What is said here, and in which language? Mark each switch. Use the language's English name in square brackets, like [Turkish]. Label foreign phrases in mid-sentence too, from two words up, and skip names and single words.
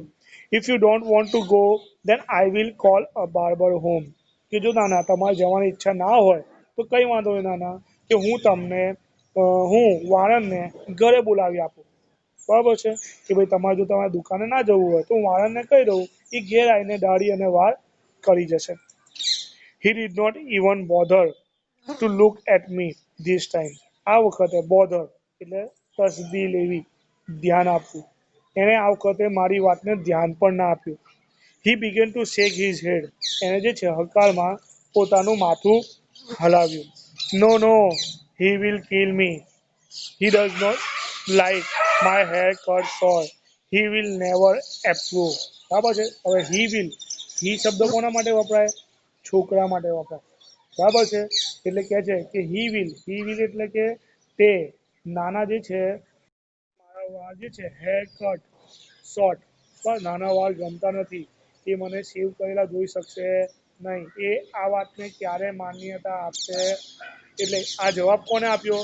[English] If you don't want to go then I will call a barber home. [Gujarati] કે જો નાના તમારે જવાની ઈચ્છા ના હોય તો કંઈ વાંધો નહીં નાના, કે હું વાળંદને ઘરે બોલાવી આપું. બરાબર છે કે ભાઈ તમારે જો તમારે દુકાને ના જવું હોય તો હું વાળંદને કહી દઉં એ ઘેર આવીને દાઢી અને વાળ કરી જશે. [English] He did not even bother to look at me this time. [Gujarati] આ વખતે bother એટલે તસદી લેવી, ધ્યાન આપવું. એણે આ વખતે મારી વાતને ધ્યાન પણ ના આપ્યું. [English] He began to shake his head. [Gujarati] એણે જે છે હકારમાં પોતાનું માથું હલાવ્યું. [English] No, no, he will kill me. He does not like my hair cut short. He will never approve. [Gujarati] બરાબર છે. હવે [English] he will, [Gujarati] he શબ્દ કોના માટે વપરાય? છોકરા માટે વપરાય. બરાબર છે. એટલે કે છે કે [English] he will [Gujarati] એટલે કે તે નાના જે છે મારા વાળ જે છે [English] hair cut short, [Gujarati] પણ નાના વાળ ગમતા નથી. એ મને સેવ કરેલા જોઈ શકશે નહીં. એ આ વાતને ક્યારે માન્યતા આપશે? એટલે આ જવાબ કોને આપ્યો?